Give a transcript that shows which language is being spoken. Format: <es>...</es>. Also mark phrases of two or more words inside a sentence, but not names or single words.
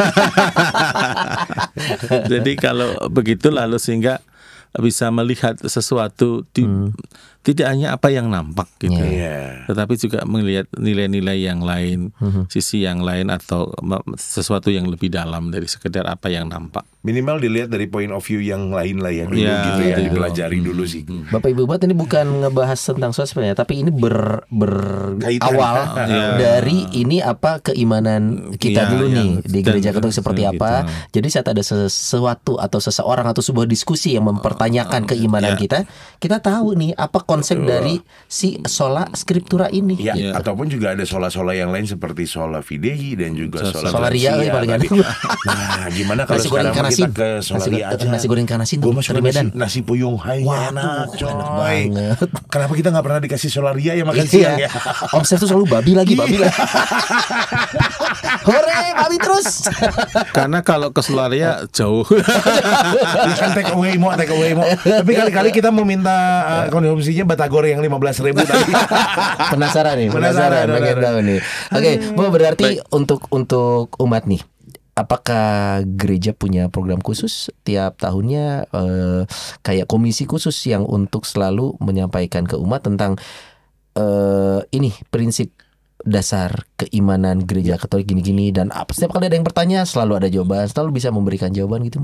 <id>Jadi kalau begitu lalu sehingga bisa melihat sesuatu tidak hanya apa yang nampak gitu, tetapi juga melihat nilai-nilai yang lain, sisi yang lain atau sesuatu yang lebih dalam dari sekedar apa yang nampak. Minimal dilihat dari</id> <en>point of view</en> <id>yang lain lah ya dulu gitu ya, dipelajari dulu sih. Bapak Ibu buat ini bukan ngebahas tentang sosmed, tapi ini berawal dari ini apa keimanan kita dulu nih di gereja Katolik seperti apa. Jadi saat ada sesuatu atau seseorang atau sebuah diskusi yang mempertanyakan keimanan kita tahu nih apa konsep dari si</id> <la>sola scriptura</la> <id>ini. Ataupun juga ada sola-sola yang lain seperti</id> <la>sola fidei</la> <id>dan juga sola ria paling ada. Nah, gimana kalau sekarang kita ke sola ria aja? Nasi goreng ikan asin tuh di Medan. Nasi puyung hai enak coy. Banget. Kenapa kita nggak pernah dikasih sola ria ya makan siang ya? Om Chef tuh selalu babi lagi. Hore, babi terus. Karena kalau ke Solaria jauh. Kan</id> <en>take away</en> <id>mo. Tapi kali-kali kita mau minta konsumsinya batagor yang 15.000 tadi. Penasaran pengen tahu nih. Oke, Bu, berarti untuk umat nih, apakah gereja punya program khusus tiap tahunnya, kayak komisi khusus yang untuk selalu menyampaikan ke umat tentang ini prinsip dasar keimanan gereja Katolik gini-gini, dan setiap kali ada yang bertanya selalu ada jawaban, selalu bisa memberikan jawaban gitu?</id>